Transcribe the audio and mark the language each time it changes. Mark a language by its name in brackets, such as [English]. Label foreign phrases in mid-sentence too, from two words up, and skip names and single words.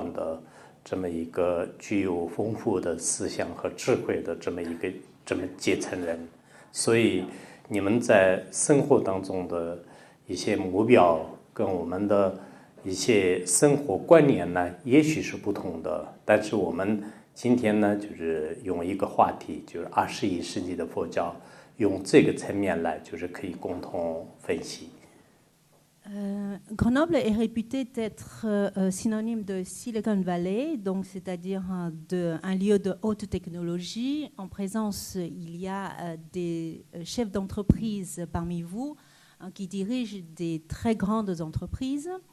[Chinese] 的这么一个具有丰富的思想和智慧的这么阶层人，所以你们在生活当中的一些目标跟我们的一些生活观念呢，也许是不同的，但是我们今天呢，就是用一个话题，就是21世纪的佛教，用这个层面来，就是可以共同分析。 [French] Grenoble est réputé d'être synonyme de Silicon Valley, donc c'est-à-dire un lieu de haute technologie. En présence, il y a des chefs d'entreprise parmi vous qui dirigent des très grandes entreprises.